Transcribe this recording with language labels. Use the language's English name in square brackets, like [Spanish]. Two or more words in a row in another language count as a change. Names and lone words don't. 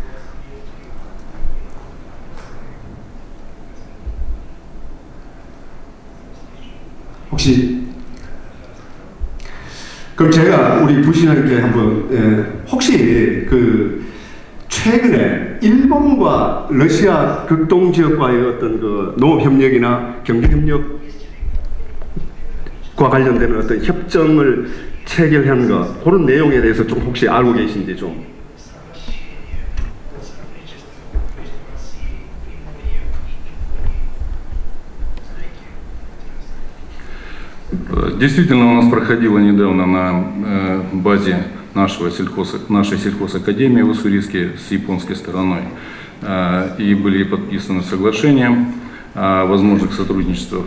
[Korean] 혹시 그럼 제가 우리 부시장님께 한번 혹시 최근에 일본과 러시아 극동지역과의 어떤 농업협력이나 경제협력과 관련되는 어떤 협정을 체결한 그런 내용에 대해서 좀 혹시 알고 계신지 좀. [Russian] Действительно, у нас проходило недавно на базе нашей сельхозакадемии в Уссурийске с японской стороной, и были подписаны соглашения о возможных сотрудничествах.